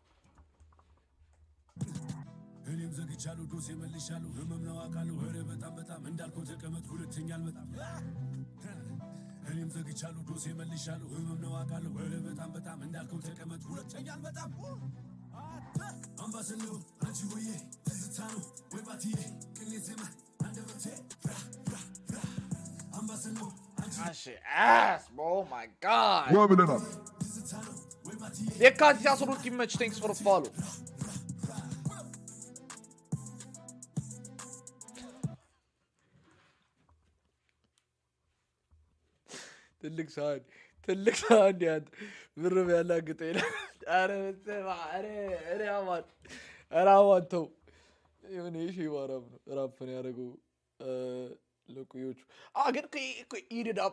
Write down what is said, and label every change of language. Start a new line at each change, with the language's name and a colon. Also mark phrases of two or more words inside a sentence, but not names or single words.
Amharic: እኔም ዘግቻለሁ ዶሴ መልሻለሁ ህመም ነው አውቃለሁ ኧረ በጣም እንዳልከው ተቀመጥ ሁለተኛ አልመጣም እኔም ዘግቻለሁ ዶሴ መልሻለሁ ህመም ነው አውቃለሁ ኧረ በጣም እንዳልከው ተቀመጥ ሁለተኛ አልመጣም አምባሰሎ አንቺ ሆዬ ትዝታ ነው ወይ ባትዬ ቅኔዜማ አንደበቴ ራ ራ ራ አምባሰሎ አንቺ አስ
English: oh my god
Amharic: ብለናል ትዝታ ነው ወይ ባትዬ የካቲት 12 ይመች
English: thanks for follow
Amharic: ትልቅ ሳህን ያንተ ብርብ ያላግጠው ይላል ኧረ በስመ አብ ኧረ አማን የሆነ የሺህ ባራም ነው ራፕ ነው ያደረገው ለቁዮቹ ግን ኢድድ አፕ